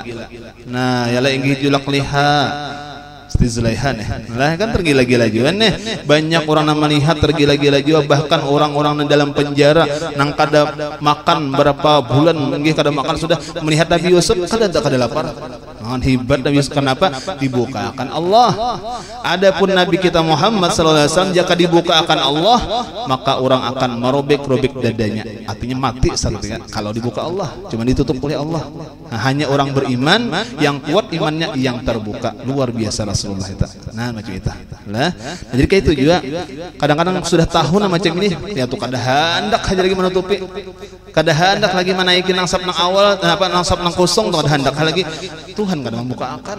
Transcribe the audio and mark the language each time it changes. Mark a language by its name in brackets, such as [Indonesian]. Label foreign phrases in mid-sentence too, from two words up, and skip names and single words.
[Banjar] Nah yalah inggih julak liha Zulaiha lah kan tergila-gila juga nih, banyak orang yang melihat tergila-gila juga, bahkan orang-orang dalam penjara nang kada makan berapa bulan nggih kada makan sudah melihat Nabi Yusuf kada lapar. [Indonesian] Hebat Nabi Yusuf, kenapa? Dibukakan Allah. Adapun Nabi kita Muhammad [Arabic] sallallahu alaihi wasallam [Indonesian] jika dibukakan Allah maka orang akan merobek-robek dadanya, artinya mati sepertinya kalau dibuka Allah, cuma ditutup oleh Allah. Nah, hanya orang beriman yang kuat imannya yang terbuka. Luar biasa Rasulullah itu. Nah macam itu lah. [Banjar] Nah, jadi kayak itu juga kadang-kadang sudah tahu nama macam ini ya tuh kada hendak aja lagi menutupi, kada hendak lagi menaikin nangsap nang awal nangsap nang kosong tuh kada hendak lagi Tuhan kada membukakan.